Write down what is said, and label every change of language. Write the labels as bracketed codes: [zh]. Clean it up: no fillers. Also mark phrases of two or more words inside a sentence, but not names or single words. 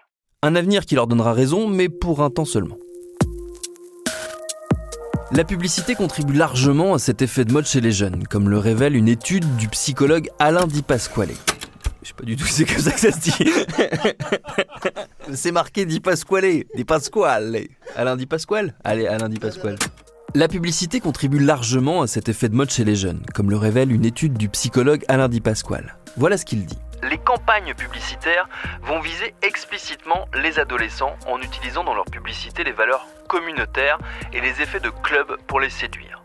[fr] Un avenir qui leur donnera raison, mais pour un temps seulement. La publicité contribue largement à cet effet de mode chez les jeunes, comme le révèle une étude du psychologue Alain Di Pasquale. Je sais pas du tout c'est comme ça que ça se dit. C'est marqué Di Pasquale. Di Pasquale. Alain Di Pasquale ? Allez, Alain Di Pasquale. La publicité contribue largement à cet effet de mode chez les jeunes, comme le révèle une étude du psychologue Alain Di Pasquale. Voilà ce qu'il dit. Les campagnes publicitaires vont viser explicitement les adolescents en utilisant dans leur publicité les valeurs communautaires et les effets de club pour les séduire.